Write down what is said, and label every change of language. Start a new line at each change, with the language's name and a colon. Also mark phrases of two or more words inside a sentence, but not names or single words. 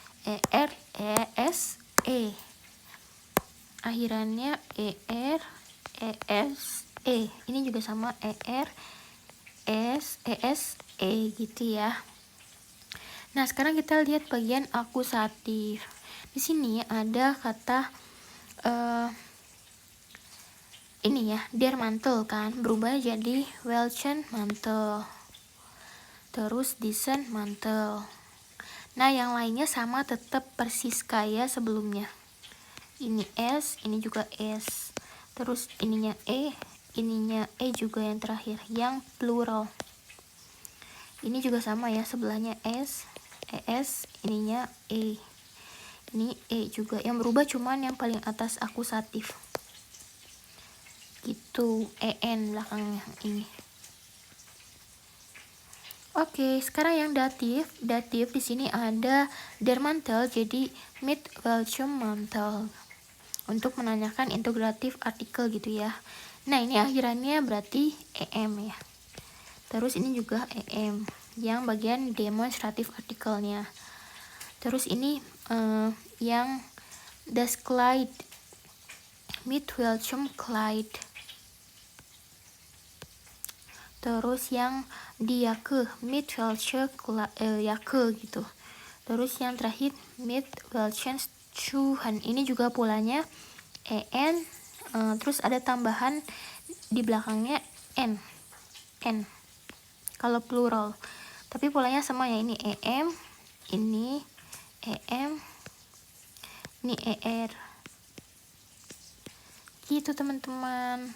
Indonesian: ES, akhirannya ES, ini juga sama ES, gitu ya. Nah, sekarang kita lihat bagian akusatif. Di sini ada kata ini ya,
German: der mantel
Indonesian: kan berubah jadi
German: welchen mantel,
Indonesian: terus
German: diesen mantel.
Indonesian: Nah, yang lainnya sama, tetap persis kayak sebelumnya. Ini S, ini juga S. Terus ininya ininya juga yang terakhir, yang plural. Ini juga sama ya, sebelahnya S, ES, ininya E. Ini E juga, yang berubah cuman yang paling atas akusatif. Gitu, EN belakangnya ini. Oke, sekarang yang datif. Datif di sini ada
German: der Mantel
Indonesian: jadi
German: mit welchem Mantel.
Indonesian: Untuk menanyakan integratif artikel gitu ya. Nah, ini akhirannya berarti em ya. Terus ini juga em yang bagian demonstratif artikelnya. Terus ini yang
German: das Kleid mit welchem Kleid.
Indonesian: Terus yang di Jacke
German: mit welche Jacke
Indonesian: gitu. Terus yang terakhir
German: mit welchen Schuhen.
Indonesian: Ini juga polanya en, terus ada tambahan di belakangnya n kalau plural, tapi polanya sama ya. Ini em, ini em, ini er gitu teman-teman.